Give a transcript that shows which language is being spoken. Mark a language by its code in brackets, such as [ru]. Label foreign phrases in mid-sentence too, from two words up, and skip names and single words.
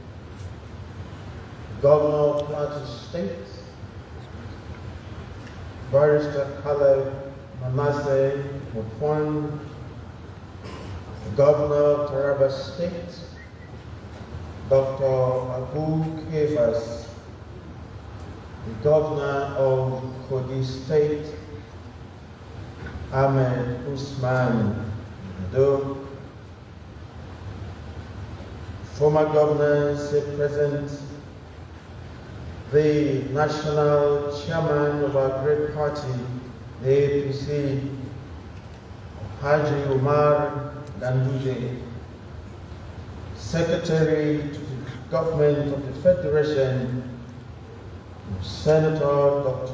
[en] Governor of Plateau State, Barrister Caleb Manasseh Mutfwan, Governor of Taraba State, Dr. Abu Kefas, the Governor of Kogi State, Ahmed Usman Ado, former governors here present, the national chairman of our great party, the APC, Haji Umar Ganduje, Secretary to the Government of the Federation, Senator Dr.